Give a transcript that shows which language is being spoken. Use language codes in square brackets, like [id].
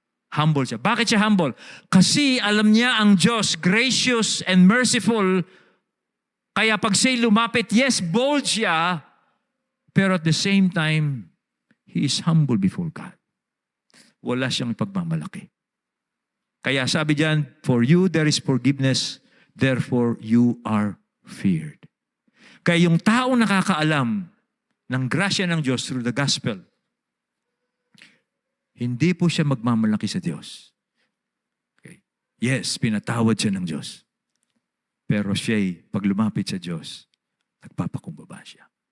[tl] Humble siya. Bakit siya humble? Kasi alam niya ang Diyos, [en] gracious and merciful. [tl] Kaya pag siya'y lumapit, [en] yes, bold siya, pero at the same time, he is humble before God. [tl] Wala siyang pagmamalaki. Kaya sabi diyan, [en] for you there is forgiveness, therefore you are feared. [tl] Kaya yung tao nakakaalam ng grasya ng Diyos [en] through the gospel, [tl] hindi po siya magmamalaki sa Diyos. Okay. Yes, pinatawad siya ng Diyos. Pero siya'y pag lumapit sa Diyos, nagpapakumbaba siya.